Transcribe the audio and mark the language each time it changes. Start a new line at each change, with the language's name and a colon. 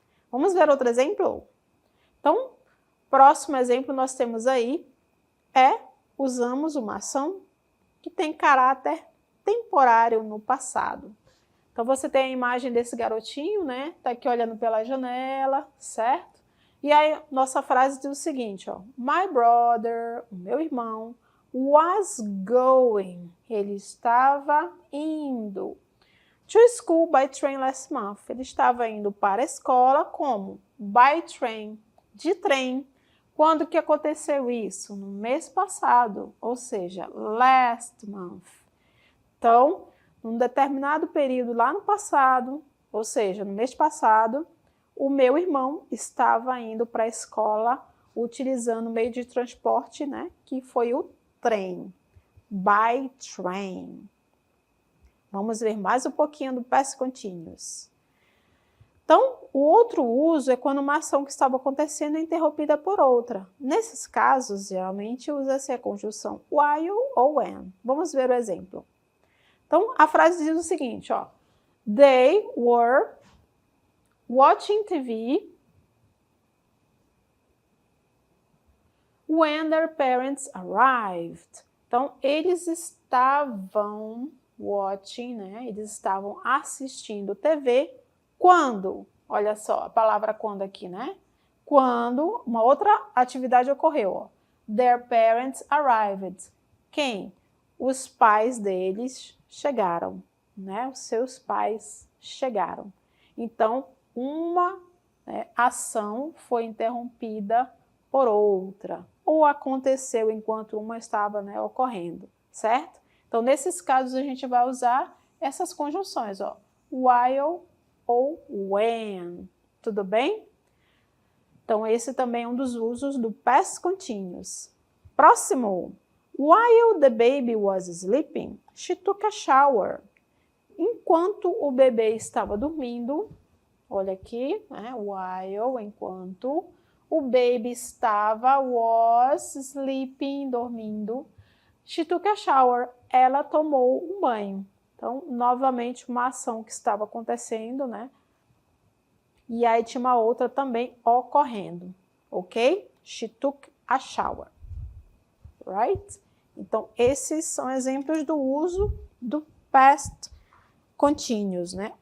Portuguese: Vamos ver outro exemplo? Então, próximo exemplo nós temos aí usamos uma ação que tem caráter temporário no passado. Então, você tem a imagem desse garotinho, né? Tá aqui olhando pela janela, certo? E aí, nossa frase diz o seguinte, ó.
English: My brother,
Portuguese: o meu irmão,
English: was going.
Portuguese: Ele estava indo.
English: To school by train last month.
Portuguese: Ele estava indo para a escola como?
English: By train.
Portuguese: De trem. Quando que aconteceu isso? No mês passado, ou seja,
English: last month.
Portuguese: Então, num determinado período lá no passado, ou seja, no mês passado, o meu irmão estava indo para a escola utilizando o meio de transporte, né, que foi o trem.
English: By train.
Portuguese: Vamos ver mais um pouquinho do past continuous. Então, o outro uso é quando uma ação que estava acontecendo é interrompida por outra. Nesses casos, geralmente usa-se a conjunção while ou when. Vamos ver o exemplo. Então, a frase diz o seguinte, ó.
English: They were watching TV when their parents arrived.
Portuguese: Então, eles estavam watching, né? Eles estavam assistindo TV quando? Olha só, a palavra quando aqui, né? Quando uma outra atividade ocorreu, ó.
English: Their parents arrived.
Portuguese: Quem? Os pais deles chegaram, né? Os seus pais chegaram. Então, uma ação foi interrompida por outra, ou aconteceu enquanto uma estava, né, ocorrendo, certo? Então, nesses casos, a gente vai usar essas conjunções, ó, while ou when, tudo bem? Então, esse também é um dos usos do past continuous. Próximo.
English: While the baby was sleeping, she took a shower.
Portuguese: Enquanto o bebê estava dormindo, olha aqui, né?
English: While,
Portuguese: enquanto o
English: baby estava, was sleeping, dormindo, she took a shower.
Portuguese: Ela tomou um banho. Então, novamente, uma ação que estava acontecendo, né? E aí tinha uma outra também ocorrendo, ok?
English: She took a shower, right?
Portuguese: Então, esses são exemplos do uso do past continuous, né?